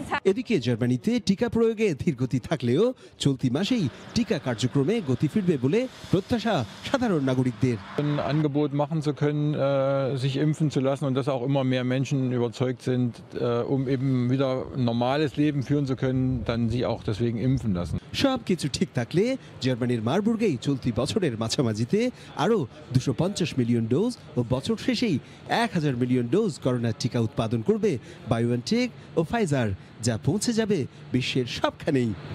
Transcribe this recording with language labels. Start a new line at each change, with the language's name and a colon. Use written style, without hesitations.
Bangla: এদিকে জার্মানিতে টিকা প্রয়োগে ধীরগতি থাকলেও চলতি মাসেই টিকা কার্যক্রমে গতি ফিরবে বলে প্রত্যাশা সাধারণ নাগরিকদের।
German: Angebot machen zu können, sich impfen zu lassen und dass auch immer mehr Menschen überzeugt sind, um eben wieder ein normales Leben führen zu können, dann sie auch deswegen impfen lassen.
Bangla: সব কিছু ঠিক থাকলে জার্মানির মারবুর্গেই চলতি বছরের মাঝামাঝিতে আরও 250 million dose ও বছর শেষেই 1,000 মিলিয়ন ডোজ করোনার টিকা উৎপাদন করবে বায়োএনটেক ও ফাইজার, যা পৌঁছে যাবে বিশ্বের সবখানেই।